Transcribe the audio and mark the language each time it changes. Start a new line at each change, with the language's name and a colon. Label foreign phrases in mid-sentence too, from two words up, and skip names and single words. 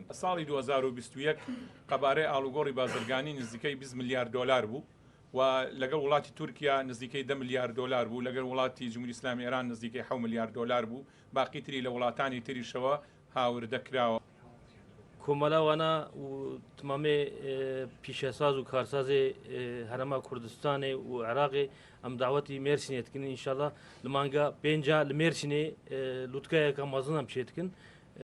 Central Kurdish: ساڵی 2021 قەبارەی ئاڵوگۆڕی بازرگانی نزیکەی 20 میلیارد دلار بوو و لەگەڵ وڵاتی تورکیا نزیکەی 10 میلیارد دلار بوو، لەگەڵ وڵاتی جمهوری ئیسلامی ئێران نزیکەی 7 میلیارد دلار بوو، باقی تری لە وڵاتانی تریشەوە هاوردە کراوە.
Kurdish: کۆمەڵاوانە و تمامێ پیشەساز و کارسازێ هەرەما کوردستانê û Iraqê em dawetî Mêrsînê dikin înşallah li manga pênca li Mêrsînê lûtkeyeka mezin em çê dikin.